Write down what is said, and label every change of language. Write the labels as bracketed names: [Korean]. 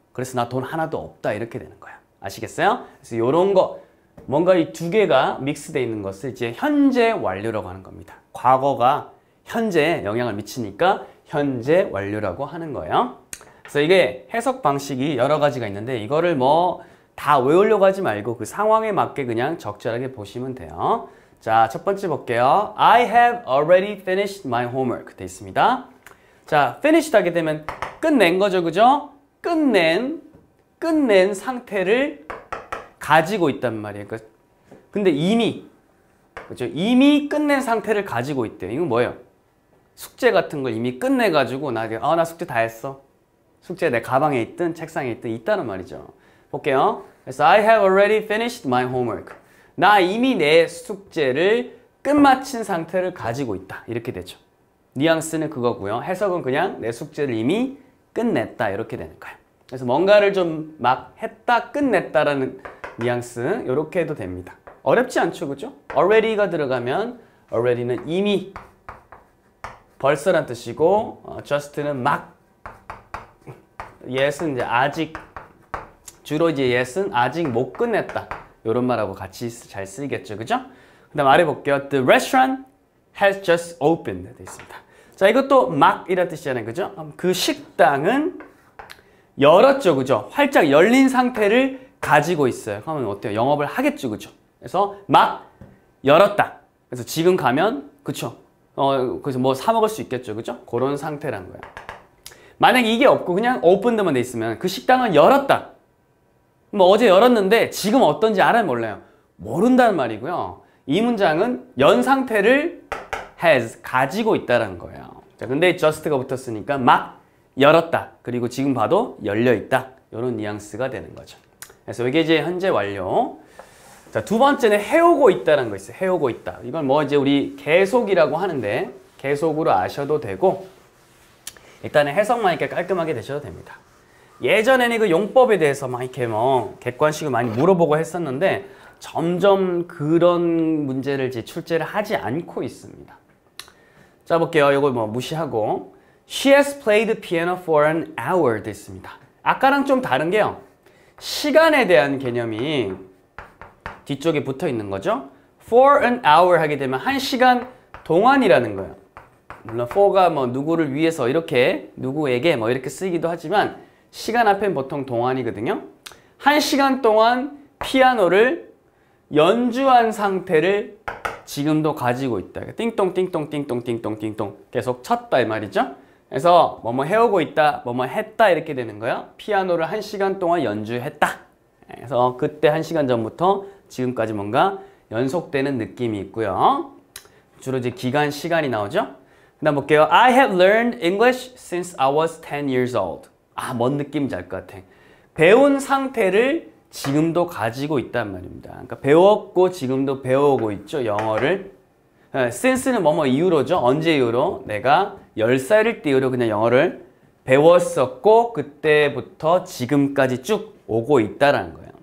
[Korean] 그래서 나 돈 하나도 없다 이렇게 되는 거야. 아시겠어요? 그래서 이런 거 뭔가 이 두 개가 믹스되어 있는 것을 이제 현재 완료라고 하는 겁니다. 과거가 현재에 영향을 미치니까 현재 완료라고 하는 거예요. 그래서 이게 해석 방식이 여러 가지가 있는데 이거를 뭐 다 외우려고 하지 말고 그 상황에 맞게 그냥 적절하게 보시면 돼요. 자, 첫 번째 볼게요. [English] I have already finished my homework [Korean] 돼 있습니다. 자, finished 하게 되면 끝낸 거죠, 그죠? 끝낸 상태를 가지고 있단 말이에요. 근데 이미, 그죠? 이미 끝낸 상태를 가지고 있대요. 이건 뭐예요? 숙제 같은 걸 이미 끝내가지고 나 숙제 다 했어. 숙제 내 가방에 있든 책상에 있든 있다는 말이죠. 볼게요. 그래서 [English] I have already finished my homework. [Korean] 나 이미 내 숙제를 끝마친 상태를 가지고 있다. 이렇게 되죠. 뉘앙스는 그거고요. 해석은 그냥 내 숙제를 이미 끝냈다. 이렇게 되는 거예요. 그래서 뭔가를 좀 막 했다, 끝냈다라는 뉘앙스 이렇게 해도 됩니다. 어렵지 않죠, 그죠? already가 들어가면 already는 이미, 벌써란 뜻이고 just는 막, yes은 이제 아직, 주로 이제 yes은 아직 못 끝냈다. 이런 말하고 같이 잘 쓰이겠죠, 그죠? 그 다음 아래 볼게요. [English] The restaurant has just opened [Korean] 되어 있습니다. 자, 이것도 막 이란 뜻이잖아요, 그죠? 그 식당은 열었죠, 그죠? 활짝 열린 상태를 가지고 있어요. 그러면 어때요? 영업을 하겠죠, 그죠? 그래서 막 열었다. 그래서 지금 가면, 그쵸? 그래서 뭐 사 먹을 수 있겠죠, 그죠? 그런 상태란 거예요. 만약에 이게 없고 그냥 오픈드만 돼 있으면 그 식당은 열었다. 뭐 어제 열었는데 지금 어떤지 알아요, 몰라요? 모른다는 말이고요. 이 문장은 연 상태를 has, 가지고 있다는 거예요. 자, 근데 just가 붙었으니까 막 열었다. 그리고 지금 봐도 열려 있다. 이런 뉘앙스가 되는 거죠. 그래서 이게 이제 현재 완료. 자, 두 번째는 해오고 있다는 거 있어요. 해오고 있다. 이건 뭐 이제 우리 계속이라고 하는데 계속으로 아셔도 되고 일단은 해석만 이렇게 깔끔하게 되셔도 됩니다. 예전에는 그 용법에 대해서 막 이렇게 뭐 객관식을 많이 물어보고 했었는데 점점 그런 문제를 이제 출제를 하지 않고 있습니다. 자, 볼게요. 이거 뭐 무시하고 [English] She has played piano for an hour [Korean] 됐습니다. 아까랑 좀 다른 게요. 시간에 대한 개념이 뒤쪽에 붙어 있는 거죠. [English] For an hour [Korean] 하게 되면 1시간 동안이라는 거예요. 물론 for가 뭐 누구를 위해서 이렇게 누구에게 뭐 이렇게 쓰이기도 하지만 시간 앞엔 보통 동안이거든요. 1시간 동안 피아노를 연주한 상태를 지금도 가지고 있다. 띵동 띵동 띵동 띵동 띵동 계속 쳤다 이 말이죠. 그래서 뭐뭐 해오고 있다, 뭐뭐 했다 이렇게 되는 거예요. 피아노를 1시간 동안 연주했다. 그래서 그때 1시간 전부터 지금까지 뭔가 연속되는 느낌이 있고요. 주로 이제 기간, 시간이 나오죠. 그 다음 볼게요. [English] I have learned English since I was 10 years old. [Korean] 뭔 느낌인지 알 것 같아. 배운 상태를 지금도 가지고 있단 말입니다. 그러니까 배웠고 지금도 배우고 있죠, 영어를. since는 뭐뭐 이후로죠. 언제 이후로? 내가 10살일 때 이후로 그냥 영어를 배웠었고 그때부터 지금까지 쭉 오고 있다라는 거예요.